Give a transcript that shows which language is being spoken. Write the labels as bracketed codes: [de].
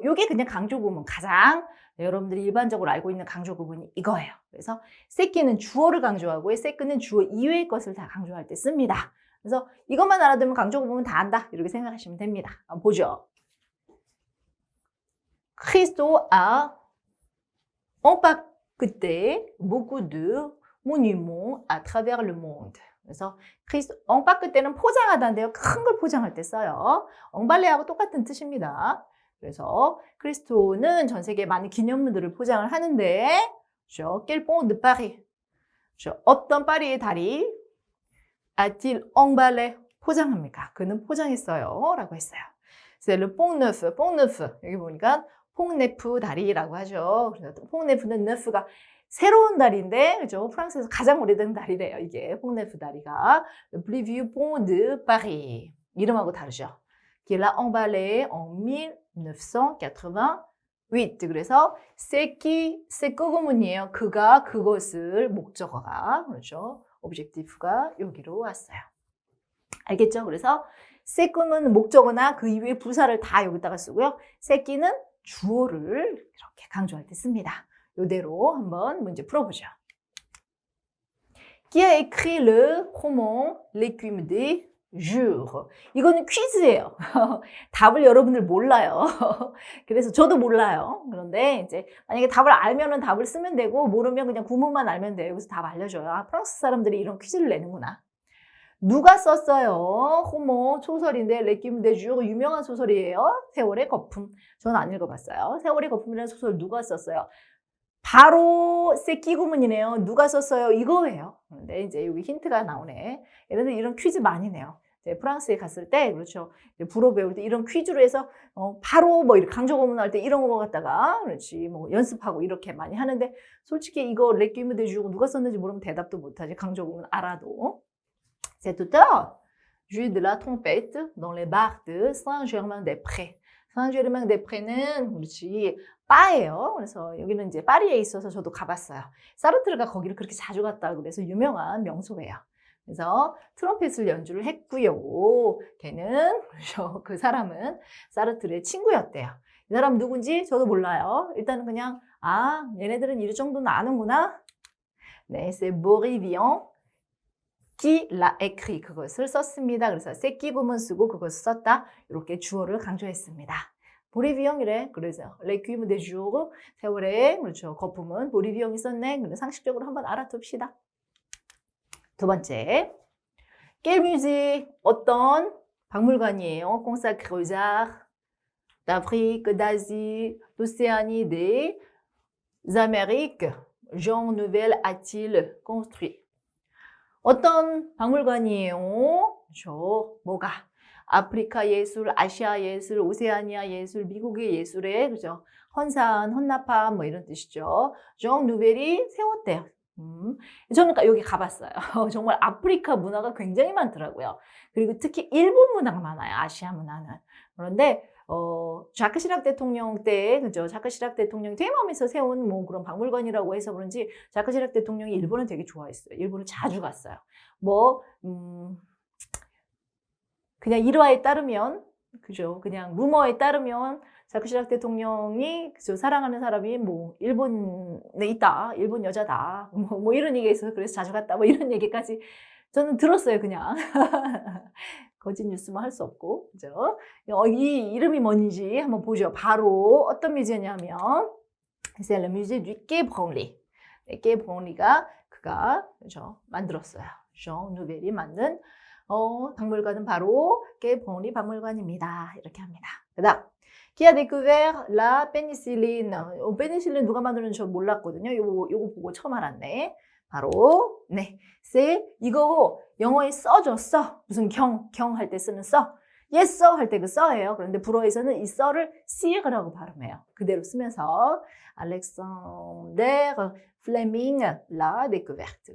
[ko] 이게 그냥 강조 구문 가장 여러분들이 일반적으로 알고 있는 강조 구문이 이거예요. 그래서 세끼는 주어를 강조하고 세꾸는 주어 이외의 것을 다 강조할 때 씁니다. 그래서 이것만 알아두면 강조 구문은 다 안다. 이렇게 생각하시면 됩니다. 한번 보죠. [fr] Christo a empaqueté beaucoup de monuments à travers le monde. [ko] 그래서 empaqueté는 포장하다인데요. 큰 걸 포장할 때 써요. 엉발레하고 똑같은 뜻입니다. 그래서 크리스토는 전 세계에 많은 기념물들을 포장을 하는데 [fr] quel pont de Paris? [ko] 어떤 파리의 다리 [fr] a-t-il emballé? [ko] 포장합니까? 그는 포장했어요. 라고 했어요. [fr] C'est le pont neuf. pont neuf. [ko] 여기 보니까 퐁네프 다리라고 하죠. 그래서 퐁네프는 네프가 새로운 다리인데, 그죠? 프랑스에서 가장 오래된 다리래요. 이게 퐁네프 다리가. [fr] Le plus vieux pont de Paris. [ko] 이름하고 다르죠. [fr] Qu'il a emballé en 1988. [ko] 그래서 세꾸 구문이에요. 그가 그것을 목적어가 그렇죠. 오브젝티브가 여기로 왔어요. 알겠죠? 그래서 세꾸는 목적어나 그 이외의 부사를 다 여기다가 쓰고요. 세끼는 주어를 이렇게 강조할 때 씁니다. 이대로 한번 문제 풀어보죠. [fr] Qui a écrit le roman L'écume des jours? [ko] 이거는 퀴즈예요. 답을 여러분들 몰라요. 그래서 저도 몰라요. 그런데 이제 만약에 답을 알면은 답을 쓰면 되고 모르면 그냥 구문만 알면 돼요. 여기서 답 알려줘요. 아, 프랑스 사람들이 이런 퀴즈를 내는구나. 누가 썼어요? 호모 소설인데 레큐임 데 주 유명한 소설이에요. 세월의 거품. 저는 안 읽어봤어요. 세월의 거품이라는 소설 누가 썼어요? 바로 세끼 구문이네요. 누가 썼어요? 이거예요. 근데 이제 여기 힌트가 나오네. 예를 들어 이런 퀴즈 많이 내요. 프랑스에 갔을 때 그렇죠. 불어 배울 때 이런 퀴즈로 해서 바로 뭐 이렇게 강조 구문 할 때 이런 거 갖다가 그렇지 뭐 연습하고 이렇게 많이 하는데 솔직히 이거 레큐임 데 주 누가 썼는지 모르면 대답도 못하지. 강조 구문 알아도. [fr] Cet auteur joue de la trompette dans les bars de Saint-Germain-des-Prés. [ko] Saint-Germain-des-Prés는 그렇지 바예요. 그래서 여기는 이제 파리에 있어서 저도 가봤어요. 사르트르가 거기를 그렇게 자주 갔다 그래서 유명한 명소예요. 그래서 트럼펫을 연주를 했고요. 걔는 그 사람은 사르트르의 친구였대요. 이 사람 누군지 저도 몰라요. 일단은 그냥 아 얘네들은 이 정도는 아는구나. [fr] 네, c'est Boris Vian. qui l'a écrit [ko] 그것을 썼습니다. 그래서 세끼 구문 쓰고 그것을 썼다. 이렇게 주어를 강조했습니다. 보리비용이래. 그래서 레퀴임 데 jours 세월의 그렇죠. 거품은 보리비용이 썼네. 근데 상식적으로 한번 알아둡시다. 두 번째, [fr] quel musée [ko] 어떤 박물관이에요? [fr] consacré aux arts d'Afrique, d'Asie, d'Océanie, des Amériques, Jean Nouvel a-t-il construit? [ko] 어떤 박물관이에요? 그렇죠. 뭐가? 아프리카 예술, 아시아 예술, 오세아니아 예술, 미국의 예술에 그죠? 헌산, 헌납함 뭐 이런 뜻이죠. 정 누벨이 세웠대요. 저는 여기 가봤어요. 정말 아프리카 문화가 굉장히 많더라고요. 그리고 특히 일본 문화가 많아요. 아시아 문화는. 그런데 자크 시락 대통령 때, 그죠? 자크 시락 대통령이 퇴임하면서 세운 뭐 그런 박물관이라고 해서 그런지 자크 시락 대통령이 일본을 되게 좋아했어요. 일본을 자주 갔어요. 뭐, 그냥 일화에 따르면, 그죠? 그냥 루머에 따르면 자크 시락 대통령이 그죠? 사랑하는 사람이 뭐 일본에 있다, 일본 여자다, 뭐 이런 얘기가 있어서 그래서 자주 갔다, 뭐 이런 얘기까지 저는 들었어요, 그냥. 거짓 뉴스만 할 수 없고, 그죠? 이 이름이 뭔지 한번 보죠. 바로 어떤 뮤지엄이냐면, [fr] c'est le musée du Quai Branly. [ko] Quai Branly가 그가 그죠? 만들었어요. 숀 누벨이 만든 박물관은 바로 Quai Branly 박물관입니다. 이렇게 합니다. 그다음 [fr] qui a découvert la pénicilline. [ko] 페니실린 누가 만들었는지 저 몰랐거든요. 요거 보고 처음 알았네. 바로 네, 이거 영어에 써줬어. 무슨 경 할 때 쓰는 써. [en] yes sir [ko] 할 때 그 써예요. 그런데 불어에서는 이 써를 sir라고 발음해요. 그대로 쓰면서 알렉산더 플레밍 라 데쿠베르트.